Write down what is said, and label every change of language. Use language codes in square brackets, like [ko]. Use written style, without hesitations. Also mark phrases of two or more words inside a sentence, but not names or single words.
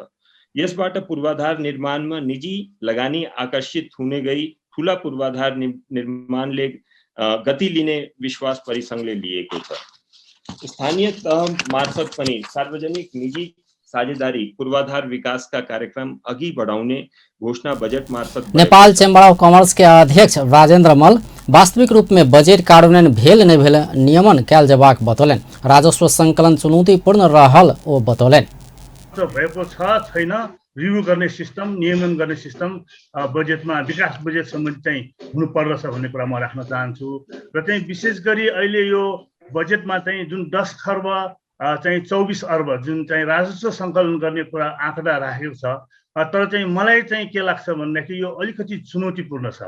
[ne] यसबाट पूर्वाधार निर्माणमा निजी लगानी आकर्षित हुने गई ठूला पूर्वाधार निर्माणले गति लिने विश्वास परिसंघले लिएको छ। स्थानीय तह मार्फत पनि सार्वजनिक निजी साझेदारी पूर्वाधार विकास का कार्यक्रम अघि बढ़ाउने घोषणा बजट मार्फत [mai] नेपाल चैम्बर ऑफ कॉमर्स के अध्यक्ष राजेन्द्र मल वास्तविक रूप में बजेट कार्यान्वयन भेल नहीं भेल नियमन कैल जबाक बतौलन। राजस्व संकलन चुनौतीपूर्ण रहल ओ बतौलन। [ne] भएको छ छैन रिभ्यू गर्ने सिस्टम, नियमन गर्ने सिस्टम बजेटमा विकास बजेट सम्बन्धी चाहिँ हुनुपर्दछ भन्ने कुरा म राख्न चाहन्छु। र चाहिँ विशेष गरी अहिले यो बजेटमा चाहिँ जुन 10 खर्ब चाहिँ 24 अर्ब जुन चाहिँ राजस्व सङ्कलन गर्ने कुरा आँकडा राखेको छ, तर चाहिँ मलाई चाहिँ के लाग्छ भन्दाखेरि यो अलिकति चुनौतीपूर्ण छ।